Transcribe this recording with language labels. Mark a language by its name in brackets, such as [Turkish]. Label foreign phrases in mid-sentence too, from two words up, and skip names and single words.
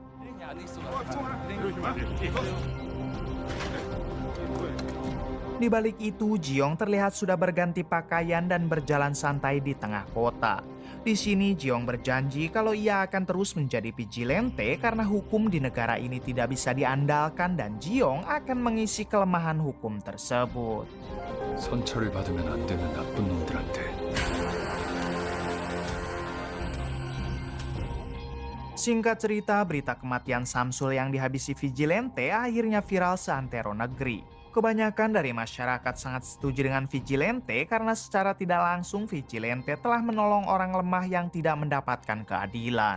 [Indonesian] Di balik itu, Jiong terlihat sudah berganti pakaian dan berjalan santai di tengah kota. Di sini Jiong berjanji kalau ia akan terus menjadi vigilante karena hukum di negara ini tidak bisa diandalkan dan Jiong akan mengisi kelemahan hukum tersebut. [Korean] 선처를 받으면 안 되는 나쁜 놈들한테. [Indonesian] Singkat cerita, berita kematian Samsul yang dihabisi vigilante akhirnya viral seantero negeri. Kebanyakan dari masyarakat sangat setuju dengan Vigilante karena secara tidak langsung Vigilante telah menolong orang lemah yang tidak mendapatkan keadilan.